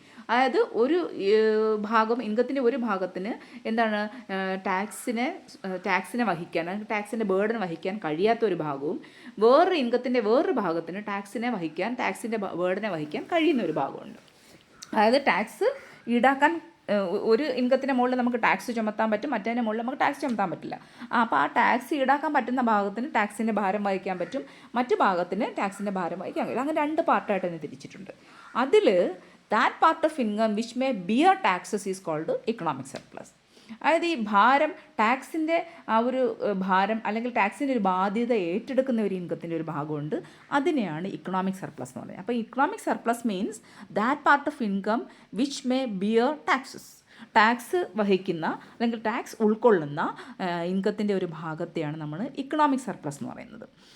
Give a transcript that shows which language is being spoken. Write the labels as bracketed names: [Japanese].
[Malayalam] അതായത് ഒരു ഭാഗം, ഇൻകത്തിൻ്റെ ഒരു ഭാഗത്തിന് എന്താണ് ടാക്സിനെ വഹിക്കാൻ, ടാക്സിൻ്റെ ബേർഡൻ വഹിക്കാൻ കഴിയാത്ത ഒരു ഭാഗവും, വേറൊരു ഭാഗത്തിന് ടാക്സിൻ്റെ ബേർഡനെ വഹിക്കാൻ കഴിയുന്ന ഒരു ഭാഗമുണ്ട്. അതായത് ടാക്സ് ഈടാക്കാൻ ഒരു ഇൻകത്തിൻ്റെ മുകളിൽ നമുക്ക് ടാക്സ് ചുമത്താൻ പറ്റും, മറ്റേതിൻ്റെ മുകളിൽ നമുക്ക് ടാക്സ് ചുമത്താൻ പറ്റില്ല. അപ്പോൾ ആ ടാക്സ് ഈടാക്കാൻ പറ്റുന്ന ഭാഗത്തിന് ടാക്സിൻ്റെ ഭാരം വഹിക്കാൻ പറ്റും, മറ്റു ഭാഗത്തിന് ടാക്സിൻ്റെ ഭാരം വഹിക്കാൻ കഴിയും. അങ്ങനെ രണ്ട് പാർട്ടായിട്ട് തന്നെ തിരിച്ചിട്ടുണ്ട്. [English] അതിൽ that part of income which may bear taxes is called economic surplus. [Malayalam] അതായത് ഈ ഭാരം, ടാക്സിൻ്റെ ആ ഒരു ഭാരം അല്ലെങ്കിൽ ടാക്സിൻ്റെ ഒരു ബാധ്യത ഏറ്റെടുക്കുന്ന ഒരു ഇൻകത്തിൻ്റെ ഒരു ഭാഗമുണ്ട്, അതിനെയാണ് ഇക്കണോമിക് സർപ്ലസ് എന്ന് പറയുന്നത്. [English] അപ്പോൾ economic surplus means that part of income which may bear taxes. [Malayalam] Tax വഹിക്കുന്ന അല്ലെങ്കിൽ ടാക്സ് ഉൾക്കൊള്ളുന്ന ഇൻകത്തിൻ്റെ ഒരു ഭാഗത്തെയാണ് നമ്മൾ ഇക്കണോമിക് സർപ്ലസ് എന്ന് പറയുന്നത്.